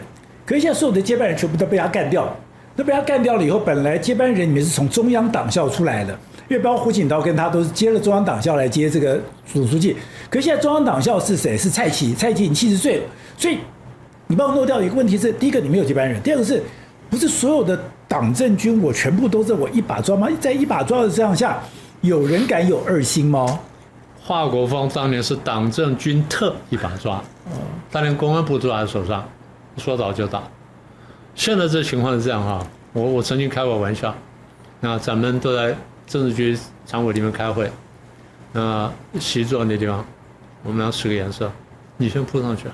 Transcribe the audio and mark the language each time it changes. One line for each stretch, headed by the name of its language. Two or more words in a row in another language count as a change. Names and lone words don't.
Chinese: 可是現在所有的接班人全部都被他幹掉了。那被他幹掉了以後，本來接班人裡面是從中央黨校出來的，因為包括胡錦濤跟他都是接了中央党校來接這個主書記。可是現在中央黨校是誰？是蔡奇，蔡奇已經70歲了，所以。你把我漏掉一個問題是，第一個你沒有接班人，第二個是不是所有的黨政軍我全部都是我一把抓嗎？在一把抓的這樣下，有人敢有2心嗎？華國鋒當年是黨政軍特一把抓，他連公安部都在他手上，說倒就倒。現在這情況是這樣哈，我曾經開過玩笑，那咱們都在政治局常委裡面開會，那習坐那地方，我們要使個顏色，你先撲上去。